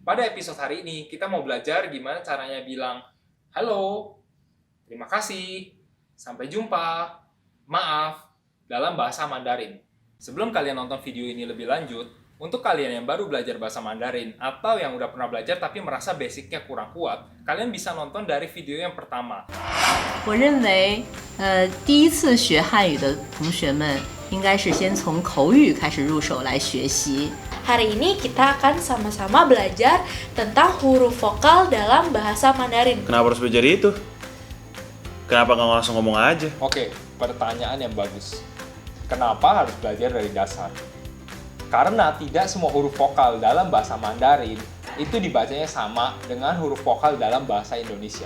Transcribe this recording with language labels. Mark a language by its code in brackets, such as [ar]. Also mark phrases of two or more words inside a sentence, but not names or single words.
[id] Pada episode hari ini, kita mau belajar gimana caranya bilang halo, terima kasih, sampai jumpa, maaf, dalam bahasa Mandarin. Sebelum kalian nonton video ini lebih lanjut, untuk kalian yang baru belajar bahasa Mandarin atau yang udah pernah belajar tapi merasa basicnya kurang kuat, kalian bisa nonton dari video yang pertama. [zh] 我认为，第一次学汉语的同学们应该是先从口语开始入手来学习。 [id] Hari ini kita akan sama-sama belajar tentang huruf vokal dalam bahasa Mandarin. Kenapa harus belajar itu? Kenapa nggak langsung ngomong aja? Oke, pertanyaan yang bagus. Kenapa harus belajar dari dasar? Karena tidak semua huruf vokal dalam bahasa Mandarin itu dibacanya sama dengan huruf vokal dalam bahasa Indonesia.